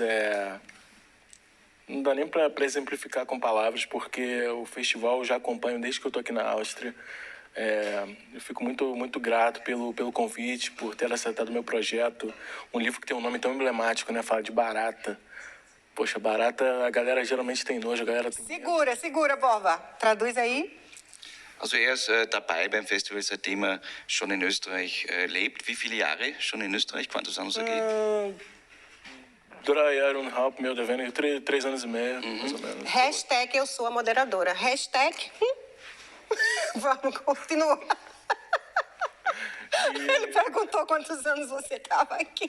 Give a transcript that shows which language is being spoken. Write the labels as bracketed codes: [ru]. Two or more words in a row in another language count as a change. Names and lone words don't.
[pt] Não dá nem pra exemplificar com palavras, porque o festival eu já acompanho desde que eu tô aqui na Áustria. Eu fico muito grato pelo convite, por ter aceitado o meu projeto. Um livro que tem um nome tão emblemático, né? Fala de barata. Poxa, barata, a galera geralmente tem nojo, a galera tem medo. Segura, Borba. Traduz aí. [de] Also er ist dabei beim Festival, seitdem er schon in Österreich lebt. Wie viele Jahre schon in Österreich? [pt] Quantos anos aqui? 3,5 meu devendo, 3 anos e meio, mais ou menos. Hashtag eu sou a moderadora. Hashtag... Vamos continuar. Ele perguntou quantos anos você estava aqui.